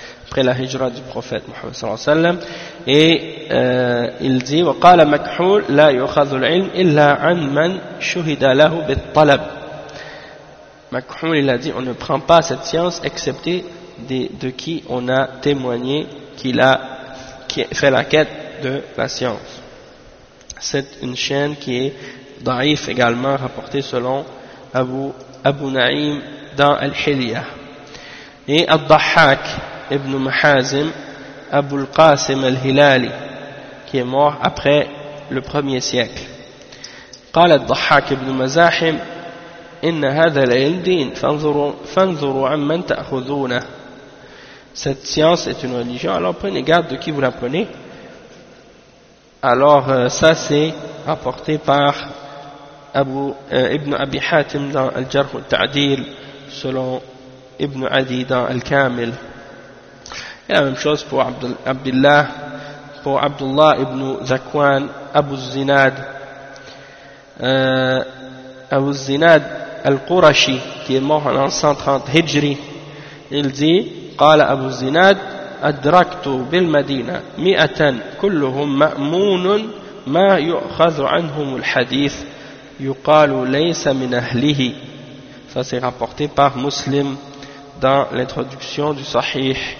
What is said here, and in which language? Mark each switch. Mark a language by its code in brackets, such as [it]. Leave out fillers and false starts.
[fr] après la hijra du prophète Mohammed sallallahu alayhi wa sallam. Et il dit [ar] وَقَالَ مَكْحُولُ لَا يُخَذُ الْعِلْمِ إِلَّا عَنْ مَنْ شُهِدَ لَهُ بِالطَّلَبِ. [fr] Makhoul, il a dit, on ne prend pas cette science excepté de qui on a témoigné qu'il a fait la quête de la science. C'est une chaîne qui est daif également, rapportée selon Abu Naïm dans Al-Hiliyah. Et Al-Dahhak ibn Mahazim Abu al-Qasim al-Hilali, qui est mort après le premier siècle. [ar] Qala Al-Dahhak ibn Mazahim, إن هذا العلم دين فانظروا عمن تأخذونه. [fr] Cette science est une religion, alors prenez garde de qui vous la prenez. Alors ça c'est rapporté par Ibn Abi Hatim dans Al-Jarh al-Ta'dil, selon Ibn Adi dans Al-Kamil. Et la même chose pour Abdullah ibn Zakwan, Abu Zinad. Abu Zinad Al-Qurashi, qui est mort en 130 Hijri, il dit [ar] قال أبو الزناد أدركت بالمدينة مئة كلهم مأمون ما يؤخذ عنهم الحديث يقال ليس من أهله. [fr] Ça c'est rapporté par Muslim dans l'introduction du Sahih.